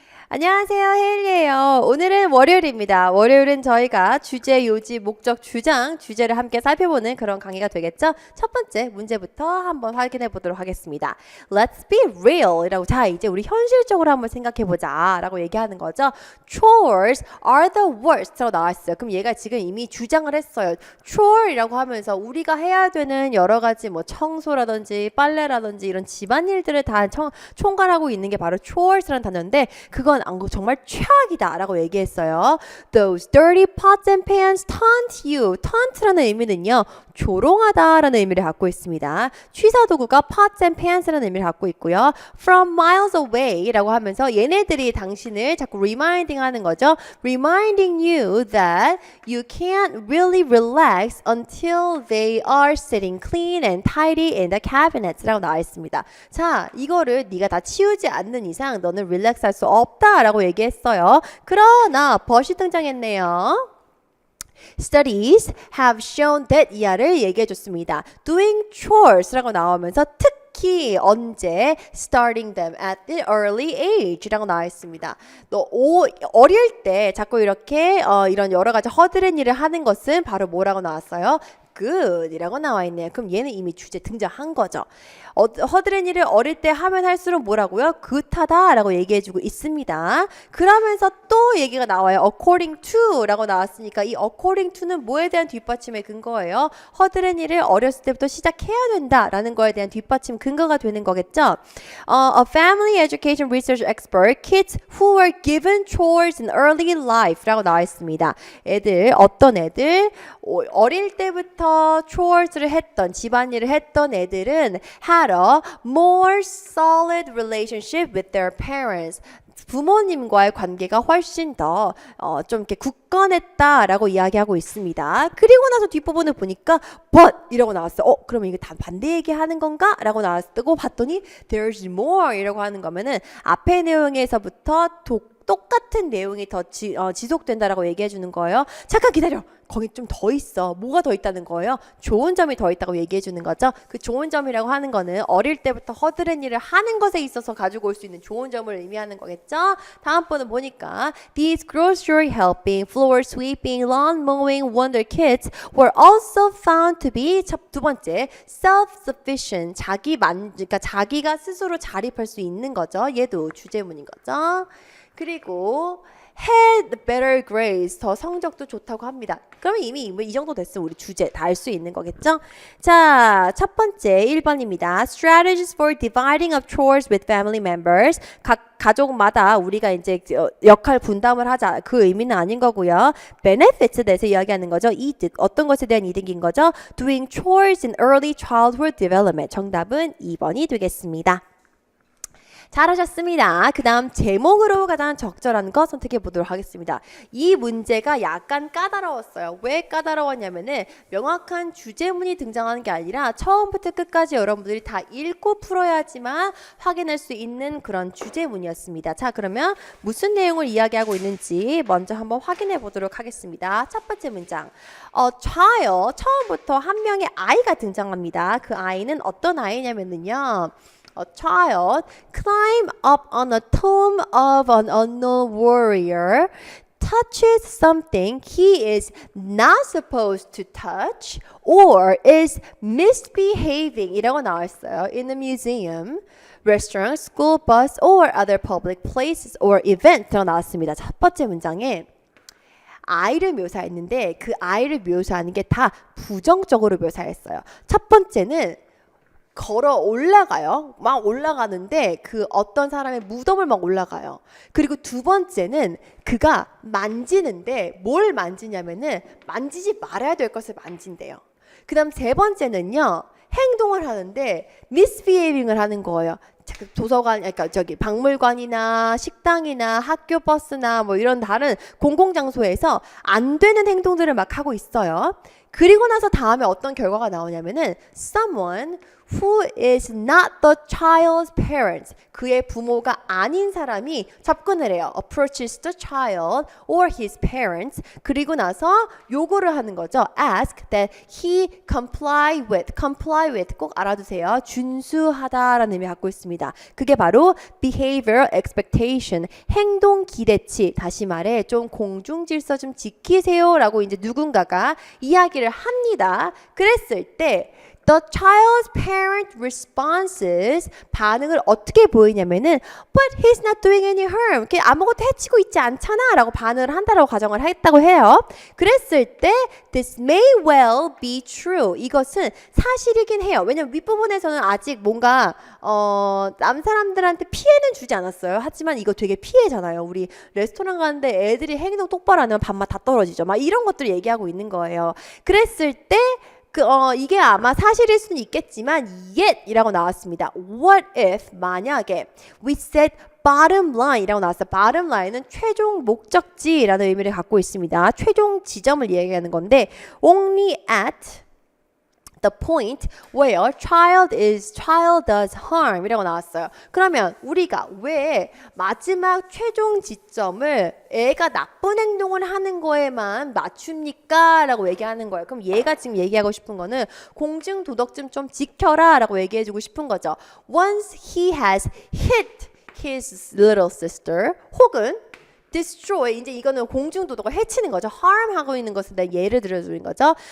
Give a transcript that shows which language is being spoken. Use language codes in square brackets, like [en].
[ko] 안녕하세요, 헤일리에요. 오늘은 월요일입니다. 월요일은 저희가 주제, 요지, 목적, 주장, 주제를 함께 살펴보는 그런 강의가 되겠죠? 첫 번째 문제부터 한번 확인해 보도록 하겠습니다. [en] Let's be real [ko] 이라고, 자, 이제 우리 현실적으로 한번 생각해 보자 라고 얘기하는 거죠. [en] Chores are the worst [ko] 라고 나왔어요. 그럼 얘가 지금 이미 주장을 했어요. Chore이라고 하면서 우리가 해야 되는 여러 가지 뭐 청소라든지 빨래라든지 이런 집안일들을 다 총괄하고 있는 게 바로 chores라는 단어인데, 그건 정말 최악이다 라고 얘기했어요. [en] Those dirty pots and pans taunt you. [ko] taunt라는 의미는요, 조롱하다 라는 의미를 갖고 있습니다. 취사도구가 pots and pans라는 의미를 갖고 있고요. [en] From miles away [ko] 라고 하면서 얘네들이 당신을 자꾸 reminding 하는 거죠. [en] Reminding you that you can't really relax until they are sitting clean and tidy in the cabinets [ko] 라고 나와 있습니다. 자, 이거를 네가 다 치우지 않는 이상 너는 릴렉스 할 수 없다 라고 얘기했어요. 그러나 벗이 등장했네요. [en] Studies have shown that [ko] 이하를 얘기해 줬습니다. [en] Doing chores라고 [ko] 나오면서 특히 언제 [en] starting them at the early age라고 [ko] 나와 있습니다. 어릴 때 자꾸 이렇게 이런 여러 가지 허드렛 일을 하는 것은 바로 뭐라고 나왔어요? good이라고 나와 있네요. 그럼 얘는 이미 주제 등장한 거죠. 허드렛 일을 어릴 때 하면 할수록 뭐라고요? good하다 라고 얘기해주고 있습니다. 그러면서 또 얘기가 나와요. according to 라고 나왔으니까 이 according to는 뭐에 대한 뒷받침의 근거예요? 허드렛 일을 어렸을 때부터 시작해야 된다 라는 거에 대한 뒷받침 근거가 되는 거겠죠. [en] A family education research expert, kids who were given chores in early life [ko] 라고 나와 있습니다. 어떤 애들 어릴 때부터 chores를 했던, 집안일을 했던 애들은 [en] had a more solid relationship with their parents. [ko] 부모님과의 관계가 훨씬 더 좀 이렇게 굳건했다라고 이야기하고 있습니다. 그리고 나서 뒷부분을 보니까 but 이라고 나왔어요. 그러면 이게 다 반대 얘기하는 건가? 라고 나왔고 봤더니 [en] there's more [ko] 이라고 하는 거면은 앞의 내용에서부터 똑같은 내용이 더 지속된다라고 얘기해 주는 거예요. 잠깐 기다려. 거기 좀 더 있어. 뭐가 더 있다는 거예요? 좋은 점이 더 있다고 얘기해 주는 거죠. 그 좋은 점이라고 하는 거는 어릴 때부터 허드렛 일을 하는 것에 있어서 가지고 올 수 있는 좋은 점을 의미하는 거겠죠. 다음 번은 보니까 [en] These grocery helping, floor sweeping, lawn mowing wonder kids were also found to be [ko] 두 번째 [en] self-sufficient. [ko] 그러니까 자기가 스스로 자립할 수 있는 거죠. 얘도 주제문인 거죠. 그리고 [en] had better grades, [ko] 더 성적도 좋다고 합니다. 그러면 이미 이 정도 됐으면 우리 주제 다 알 수 있는 거겠죠? 자, 첫 번째 1번입니다. [en] Strategies for dividing up chores with family members. [ko] 각 가족마다 우리가 이제 역할 분담을 하자, 그 의미는 아닌 거고요. Benefits에 대해서 이야기하는 거죠. 이득, 어떤 것에 대한 이득인 거죠? [en] Doing chores in early childhood development. [ko] 정답은 2번이 되겠습니다. 잘하셨습니다. 그 다음 제목으로 가장 적절한 거 선택해 보도록 하겠습니다. 이 문제가 약간 까다로웠어요. 왜 까다로웠냐면은 명확한 주제문이 등장하는 게 아니라 처음부터 끝까지 여러분들이 다 읽고 풀어야지만 확인할 수 있는 그런 주제문이었습니다. 자, 그러면 무슨 내용을 이야기하고 있는지 먼저 한번 확인해 보도록 하겠습니다. 첫 번째 문장. child, 처음부터 한 명의 아이가 등장합니다. 그 아이는 어떤 아이냐면요. [en] A child climb up on a tomb of an unknown warrior, touches something he is not supposed to touch, or is misbehaving [ko] 이라고 나왔어요. [en] In a museum, restaurant, school bus, or other public places or event [ko] 라고 나왔습니다. 첫 번째 문장에 아이를 묘사했는데 그 아이를 묘사하는 게 다 부정적으로 묘사했어요. 첫 번째는 걸어 올라가요. 막 올라가는데 그 어떤 사람의 무덤을 막 올라가요. 그리고 두 번째는 그가 만지는데 뭘 만지냐면은 만지지 말아야 될 것을 만진대요. 그 다음 세 번째는요. 행동을 하는데 misbehaving을 하는 거예요. 도서관, 그러니까 박물관이나 식당이나 학교 버스나 뭐 이런 다른 공공장소에서 안 되는 행동들을 막 하고 있어요. 그리고 나서 다음에 어떤 결과가 나오냐면은 someone [en] who is not the child's parents. [ko] 그의 부모가 아닌 사람이 접근을 해요. [en] approaches the child or his parents. 그리고 나서 요구를 하는 거죠. ask that he comply with [ko] 꼭 알아두세요. 준수하다라는 의미 갖고 있습니다. 그게 바로 behavioral expectation, 행동 기대치. 다시 말해 좀 공중 질서 좀 지키세요라고 이제 누군가가 이야기를 합니다. 그랬을 때 [en] The child's parent responses [ko] 반응을 어떻게 보이냐면은 [en] But he's not doing any harm. [ko] 아무것도 해치고 있지 않잖아 라고 반응을 한다라고 가정을 했다고 해요. 그랬을 때 [en] This may well be true. [ko] 이것은 사실이긴 해요. 왜냐면 윗부분에서는 아직 뭔가 남 사람들한테 피해는 주지 않았어요. 하지만 이거 되게 피해잖아요. 우리 레스토랑 가는데 애들이 행동 똑바로 안 하면 밥맛 다 떨어지죠. 막 이런 것들을 얘기하고 있는 거예요. 그랬을 때 이게 아마 사실일 수는 있겠지만 yet 이라고 나왔습니다. [en] What if [ko] 만약에 [en] we set bottom line [ko] 이라고 나왔어요. bottom line은 최종 목적지라는 의미를 갖고 있습니다. 최종 지점을 얘기하는 건데 [en] only at the point where child does harm [ko] 이라고 나왔어요. 그러면 우리가 왜 마지막 최종 지점을 애가 나쁜 행동을 하는 거에만 맞춥니까? 라고 얘기하는 거예요. 그럼 얘가 지금 얘기하고 싶은 거는 공중도덕점 좀 지켜라 라고 얘기해주고 싶은 거죠. [en] Once he has hit his little sister 혹은 destroy [ko] 이제 이거는 공중도덕을 해치는 거죠. harm 하고 있는 것에 대한 예를 들어주는 거죠.